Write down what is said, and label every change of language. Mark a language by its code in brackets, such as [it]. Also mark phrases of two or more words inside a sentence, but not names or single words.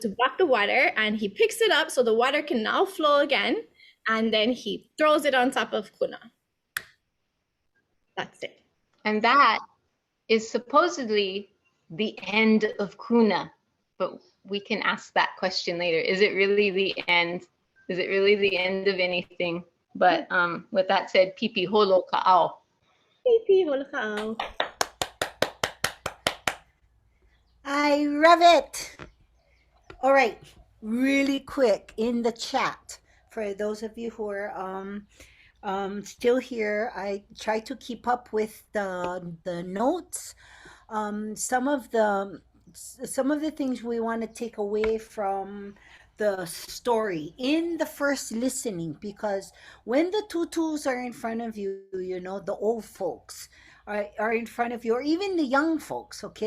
[en] To block the water, and he picks it up so the water can now flow again, and then he throws it on top of Kuna. That's it. And that is supposedly the end of Kuna, but we can ask that question later. Is it really the end? Is it really the end of anything? But with that said, [haw] pipi holo kaʻao. Pipi holo kaʻao. [en] I love it. All right, really quick in the chat, for those of you who are still here, I try to keep up with the notes. Some of the things we want to take away from the story in the first listening, because when the tutus are in front of you, you know, the old folks are in front of you, or even the young folks, okay?